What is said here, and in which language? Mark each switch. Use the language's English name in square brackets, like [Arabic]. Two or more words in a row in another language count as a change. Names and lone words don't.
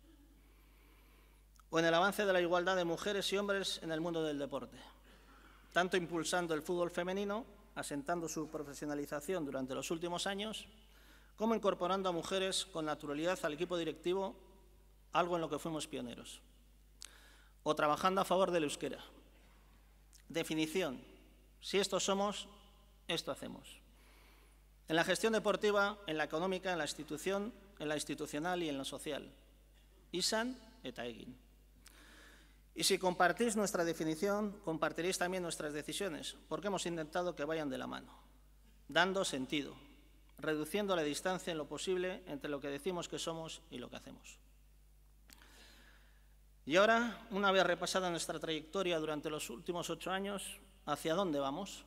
[Spanish] O en el avance de la igualdad de mujeres y hombres en el mundo del deporte, tanto impulsando el fútbol femenino, asentando su profesionalización durante los últimos años, como incorporando a mujeres con naturalidad al equipo directivo, algo en lo que fuimos pioneros. O trabajando a favor del euskera. Definición. Si esto somos, esto hacemos. En la gestión deportiva, en la económica, en la institución, en la institucional y en la social. [Basque] Izan eta egin. [Spanish] Y si compartís nuestra definición, compartiréis también nuestras decisiones, porque hemos intentado que vayan de la mano, dando sentido, reduciendo la distancia en lo posible entre lo que decimos que somos y lo que hacemos. Y ahora, una vez repasada nuestra trayectoria durante los últimos 8 años, ¿hacia dónde vamos?